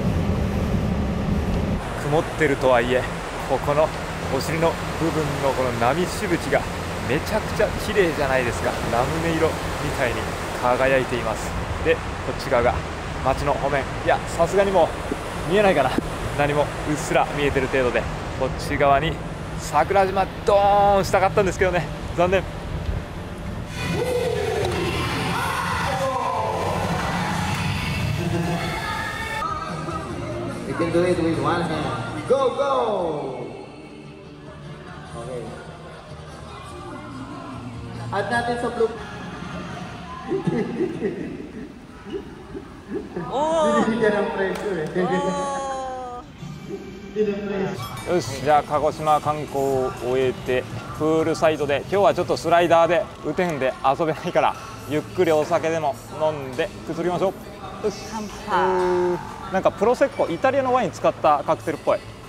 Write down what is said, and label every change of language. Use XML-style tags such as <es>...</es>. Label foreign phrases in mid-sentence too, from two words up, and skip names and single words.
<ja>曇ってるとはいえ、ここのお尻の部分のこの波しぶきがめちゃくちゃ綺麗じゃないですか。ラムネ色みたいに輝いています。で、こっち側が街の方面、いやさすがにもう見えないかな、何もうっすら見えてる程度で、こっち側に桜島ドーンしたかったんですけどね、残念。</ja> <en>You can do it with one hand. Go, go! Okay.</en> <tl>Add natin sa blue. Binibigyan ng pressure eh.</tl> <ja>よし、じゃあ鹿児島観光を終えてプールサイドで、今日はちょっとスライダーで雨天で遊べないから、ゆっくりお酒でも飲んでくつろぎましょう。よし、なんかプロセッコ、イタリアのワイン使ったカクテルっぽい。</ja>